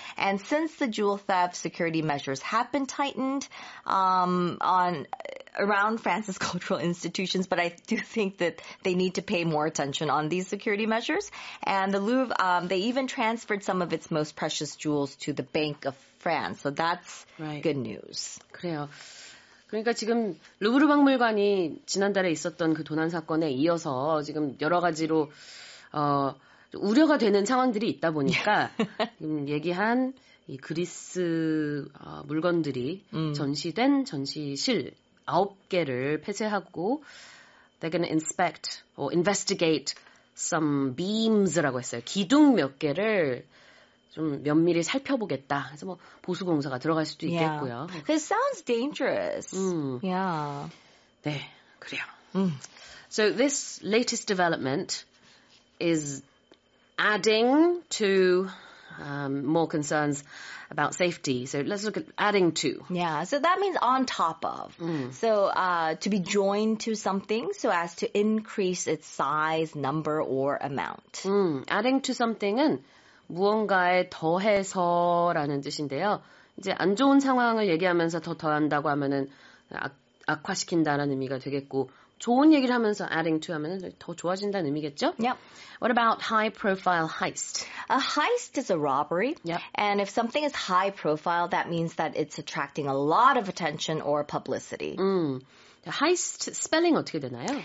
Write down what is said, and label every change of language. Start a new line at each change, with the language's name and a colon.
English: And since the jewel theft, security measures have been tightened around France's cultural institutions, but I do think that they need to pay more attention on these security measures. And the Louvre, they even transferred some of its most precious jewels to the Bank of France. So that's good news.
Korean: 그래요. 그러니까 지금 루브르 박물관이 지난달에 있었던 그 도난 사건에 이어서 지금 여러 가지로 우려가 되는 상황들이 있다 보니까 지금 얘기한 이 그리스 물건들이 전시된 전시실 9개를 폐쇄하고
English: they're going to inspect or investigate some beams
Korean: 라고 했어요. 기둥 몇 개를 좀 면밀히 살펴보겠다. 그래서 뭐 보수공사가 들어갈 수도 있겠고요.
English: It sounds dangerous. Yeah.
Korean: 네, 그래요.
English: So this latest development is adding to more concerns about safety. So let's look at adding to. Yeah, so that means on top of. So to be joined to something so as to increase its size, number, or amount. Adding to something
Korean: 은 무언가에 더해서라는 뜻인데요. 이제 안 좋은 상황을 얘기하면서 더 더한다고 하면은 악화시킨다는 의미가 되겠고, 좋은 얘기를 하면서 adding to 하면은 더 좋아진다는 의미겠죠?
English: Yep. What about high profile heist? A heist is a robbery. Yep. And if something is high profile, that means that it's attracting a lot of attention or publicity.
Korean: heist 스펠링 어떻게 되나요?